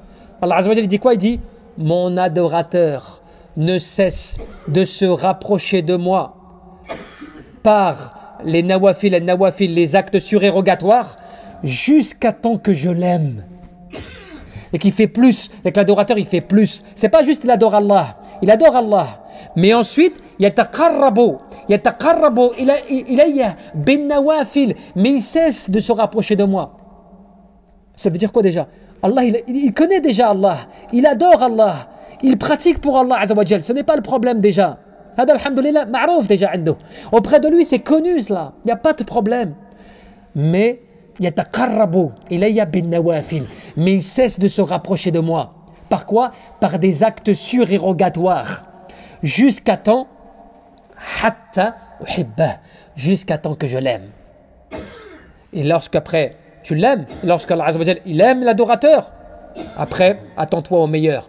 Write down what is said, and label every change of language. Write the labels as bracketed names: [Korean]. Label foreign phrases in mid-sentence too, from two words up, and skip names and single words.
[French] Allah [Arabic] عز وجل [French] dit quoi? Il dit: mon adorateur ne cesse de se rapprocher de moi par les nawafil, les actes surérogatoires, jusqu'à temps que je l'aime. Et qu'il fait plus, et que l'adorateur il fait plus. C'est pas juste il adore Allah, mais ensuite [Arabic] يتقرب إلي بالنوافل, [French] mais il cesse de se rapprocher de moi. Ça veut dire quoi déjà? Allah il connaît déjà Allah, il adore Allah, il pratique pour Allah [Arabic] عز وجل. [French] Ce n'est pas le problème déjà. [Arabic] هذا الحمد لله معروف déjà عنده. [French] Auprès de lui c'est connu cela, il n'y a pas de problème. [Arabic] Mais يتقرب إلي بالنوافل, [French] mais il cesse de se rapprocher de moi. Par quoi? Par des actes surérogatoires. Jusqu'à temps [Arabic] حتى أحبه, [French] jusqu'à temps que je l'aime. Et lorsqu'après tu l'aimes, lorsque Allah [Arabic] عز وجل, [French] il aime l'adorateur, après attends-toi au meilleur.